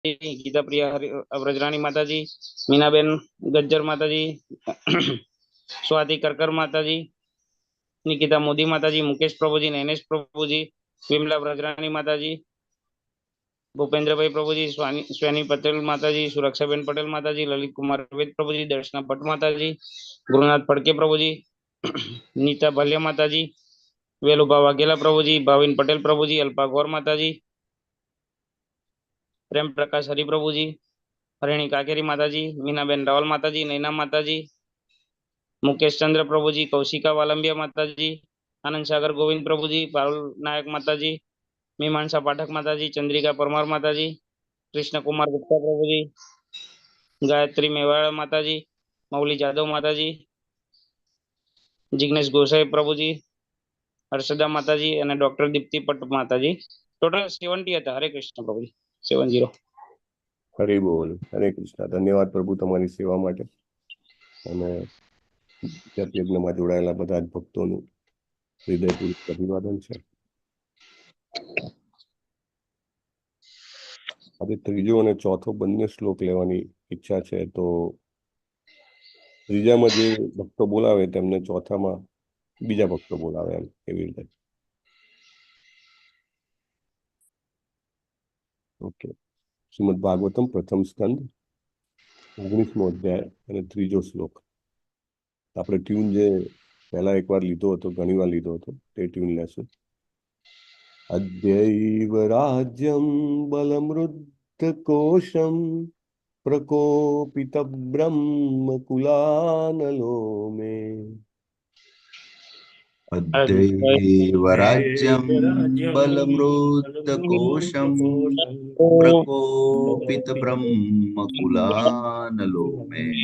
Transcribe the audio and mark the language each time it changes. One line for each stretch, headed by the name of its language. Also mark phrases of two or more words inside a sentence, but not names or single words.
Hindi: गीता प्रिया व्रजराणी माताजी, मीनाबेन गज्जर माताजी, स्वाति करकर माताजी, निकिता मोदी माताजी, मुकेश प्रभुजी, नैनेश प्रभुजी, विमला व्रजराणी माताजी, भूपेन्द्र भाई प्रभुजी, स्वानी पटेल माताजी, सुरक्षाबेन पटेल माताजी, ललित कुमार वेद प्रभुजी, दर्शना भट्ट माताजी, गुरुनाथ फड़के प्रभुजी, नीता भल्या माताजी, वेलुबा वाघेला प्रभुजी, भाविन पटेल प्रभुजी, अल्पा गौर माताजी, प्रेम प्रकाश हरि प्रभुजी, हरिणी काकेरी माताजी, मीनाबेन रावल माताजी, नैना माताजी, मुकेश चंद्र प्रभुजी, कौशिका वालंबिया माताजी, आनंद सागर गोविंद प्रभुजी, पारुल नायक माताजी, मीमांसा पाठक माताजी, चंद्रिका परमार माताजी, कृष्ण कुमार गुप्ता प्रभुजी, गायत्री मेवाड़ माताजी, मौली जादव माताजी, जिग्नेश गोसाई प्रभुजी, हर्षदा माताजी और डॉक्टर दीप्ति पट माताजी। टोटल 70 था। हरे कृष्ण प्रभुजी। 70।
Gujarati: हरे बोल। हरे कृष्ण। ધન્યવાદ પ્રભુ તમારી સેવા માટે અને યજ્ઞમાં જોડાયેલા બધા જ ભક્તોનું હૃદયપૂર્વક અભિવાદન છે। આજે ત્રીજો અને ચોથો બંને શ્લોક લેવાની ઈચ્છા છે, તો ત્રીજામાં જે ભક્તો બોલાવે તેમને ચોથામાં બીજા ભક્તો બોલાવે, એમ એવી રીતે। ઓકે। શ્રીમદ ભાગવતમ પ્રથમ સ્કંદ 19મો અધ્યાય અને ત્રીજો શ્લોક। આપણે ટ્યુન જે પહેલા એકવાર લીધો હતો, ઘણીવાર લીધો હતો, તે ટ્યુન લેશું।
Sanskrit: अद्यैव राज्यं बलमृद्धकोशं प्रकोपितं ब्रह्मकुलानलो मे। अद्यैव राज्यं बलमृद्धकोशं प्रकोपितब्रह्मकुलानलो मे।